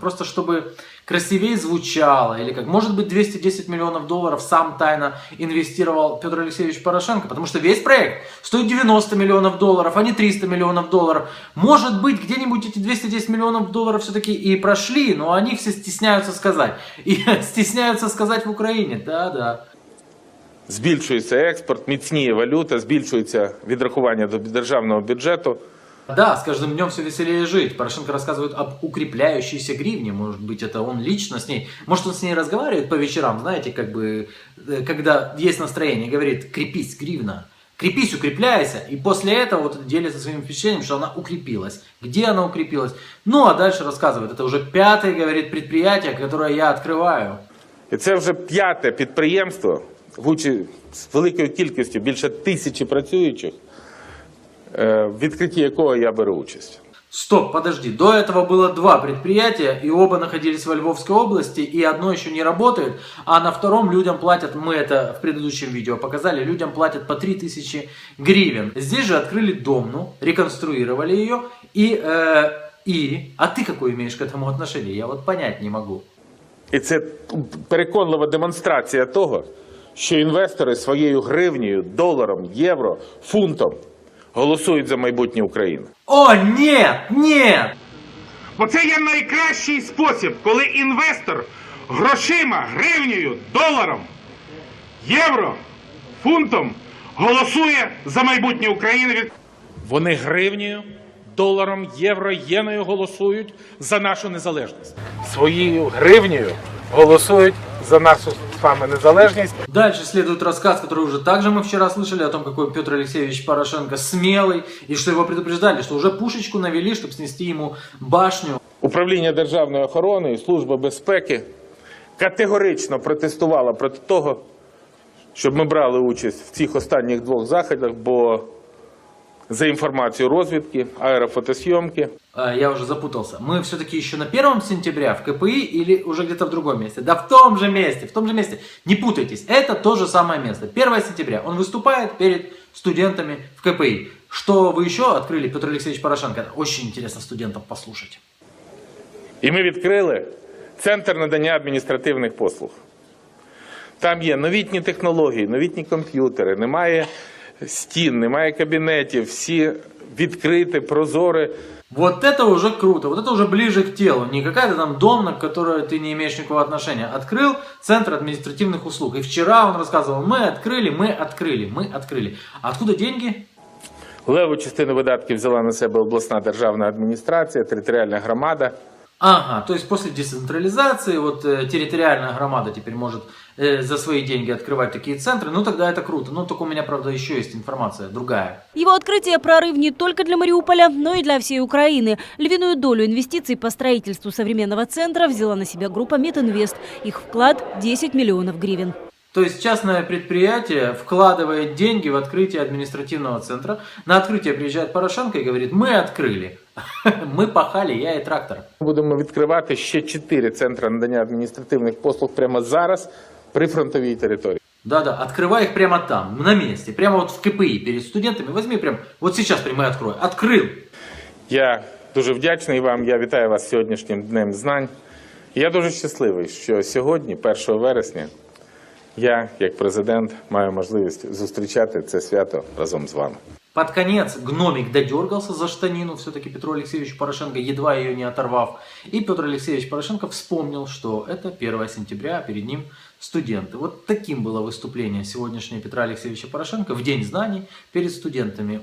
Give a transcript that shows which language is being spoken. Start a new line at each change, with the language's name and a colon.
Russian: Просто чтобы красивее звучало, или как, может быть, 210 миллионов долларов сам тайно инвестировал Петр Алексеевич Порошенко, потому что весь проект стоит 90 миллионов долларов, а не 300 миллионов долларов. Может быть, где-нибудь эти 210 миллионов долларов все-таки и прошли, но они все стесняются сказать. И стесняются сказать в Украине, да-да.
Ukrainian: Збільшується експорт, міцніє валюта, збільшується відрахування до державного бюджету.
Russian: Да, с каждым днем все веселее жить. Порошенко рассказывает об укрепляющейся гривне. Может быть, это он лично с ней. Может, он с ней разговаривает по вечерам, знаете, как бы, когда есть настроение, говорит: крепись, гривна, крепись, укрепляйся. И после этого вот делится своим впечатлением, что она укрепилась. Где она укрепилась? Ну, а дальше рассказывает. Это уже 5-е, говорит, предприятие, которое я открываю.
Ukrainian: І це вже 5-те підприємство, з великою кількістю, більше 1000 працюючих, в відкритті якого я беру участь.
Russian: Стоп, подожди, до этого было 2 предприятия, и оба находились во Львовской области, и одно еще не работает, а на втором людям платят, мы это в предыдущем видео показали, людям платят по 3000 гривен. Здесь же открыли Домну, реконструировали ее, а ты какое имеешь к этому отношение? Я вот понять не могу.
Ukrainian: І це переконлива демонстрація того, що інвестори своєю гривнею, доларом, євро, фунтом голосують за майбутнє України.
Russian: О, нет, нет!
Ukrainian: Бо це є найкращий спосіб, коли інвестор грошима, гривнею, доларом, євро, фунтом голосує за майбутнє України. Вони гривнею, доларом, євро, єною голосують за нашу незалежність. Своєю гривнею голосують за нашу
Russian: с вами
Ukrainian: незалежність.
Russian: Дальше следует рассказ, который уже также мы вчера слышали, о том, какой Петр Алексеевич Порошенко смелый, и что его предупреждали, что уже пушечку навели, чтобы снести ему башню.
Ukrainian: Управління Державної охорони і Служба безпеки категорично протестувала проти того, щоб ми брали участь в цих останніх 2 заходах, бо за
Russian: информацией
Ukrainian: розвідки,
Russian: аэрофотосъемки. Я уже запутался. Мы все-таки еще на 1 сентября в КПИ или уже где-то в другом месте? Да в том же месте. Не путайтесь, это то же самое место. 1 сентября он выступает перед студентами в КПИ. Что вы еще открыли, Петр Алексеевич Порошенко? Это очень интересно студентам послушать.
Ukrainian: І ми відкрили Центр надання адміністративних послуг. Там є новітні технології, новітні комп'ютери, немає стін, немає кабінетів, всі відкриті, прозорі.
Russian: Вот это уже круто, вот это уже ближе к телу. Не какая-то там домна, к которой ты не имеешь никакого отношения. Открыл Центр административных услуг. И вчера он рассказывал: мы открыли. А откуда деньги?
Ukrainian: Леву частину видатків взяла на себе обласна державна адміністрація, територіальна громада.
Russian: Ага, то есть после децентрализации вот территориальная громада теперь может за свои деньги открывать такие центры. Ну тогда это круто. Ну только у меня, правда, еще есть информация другая. Его открытие – прорыв не только для Мариуполя, но и для всей Украины. Львиную долю инвестиций по строительству современного центра взяла на себя группа Метинвест. Их вклад – 10 миллионов гривен. То есть частное предприятие вкладывает деньги в открытие административного центра. На открытие приезжает Порошенко и говорит: мы открыли. Мы пахали, я и трактор.
Ukrainian: Будемо відкривати ще 4 центри надання адміністративних послуг прямо зараз при фронтовій території.
Russian: Да-да, открывай их прямо там, на месте, прямо вот в КПИ перед студентами. Возьми прям, вот сейчас прямо и открой. Открыл.
Ukrainian: Я дуже вдячний вам, я вітаю вас сьогоднішнім Днем знань. Я дуже щасливий, що сьогодні, 1 вересня, я, як президент, маю можливість зустрічати це свято разом з вами.
Russian: Под конец гномик додергался за штанину, все-таки Петру Алексеевичу Порошенко, едва ее не оторвав. И Петр Алексеевич Порошенко вспомнил, что это 1 сентября, а перед ним студенты. Вот таким было выступление сегодняшнее Петра Алексеевича Порошенко в День знаний перед студентами.